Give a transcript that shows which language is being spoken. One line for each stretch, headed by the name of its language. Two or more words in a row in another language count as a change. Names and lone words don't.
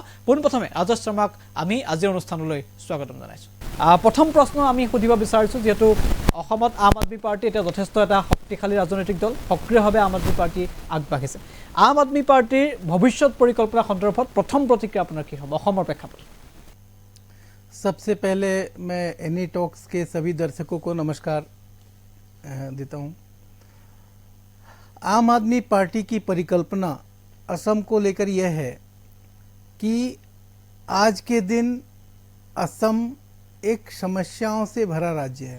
Assamese: পোনপ্ৰথমে ৰাজেশ শৰ্মাক আমি আজিৰ অনুষ্ঠানলৈ স্বাগতম জনাইছোঁ। প্ৰথম প্ৰশ্ন আমি সুধিব বিচাৰিছোঁ, যিহেতু অসমত আম আদমি পাৰ্টি এতিয়া যথেষ্ট এটা শক্তিশালী ৰাজনৈতিক দল, সক্ৰিয়ভাৱে আম আদমি পাৰ্টি আগবাঢ়িছে। আম আদমি পাৰ্টিৰ ভৱিষ্যত পৰিকল্পনা সন্দৰ্ভত প্ৰথম প্ৰতিক্ৰিয়া আপোনাৰ কি হ'ব অসমৰ প্ৰেক্ষাপটত?
Hindi: सबसे पहले मैं एनी टॉक्स के सभी दर्शकों को नमस्कार देता हूं। आम आदमी पार्टी की परिकल्पना असम को लेकर यह है कि आज के दिन असम एक समस्याओं से भरा राज्य है।